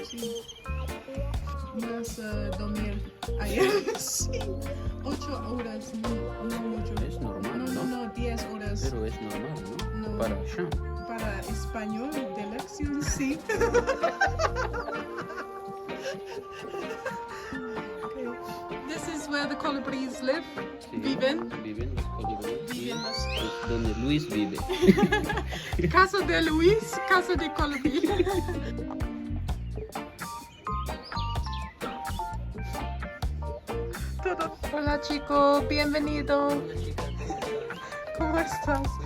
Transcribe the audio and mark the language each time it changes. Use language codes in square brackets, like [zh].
[es] sí. Vas a dormir ayer. Sí. 8 horas, no mucho. Es normal, No, 10 horas. Pero es normal, ¿no? No, para allá. Para español de lección, sí. Okay. [en] This is where the colibris live. [es] Sí, Viven. Viven los colibríes. Viven los- Donde Luis vive. Casa de Luis, casa de colibrí. Todo. Hola chico, bienvenido. ¿Cómo estás?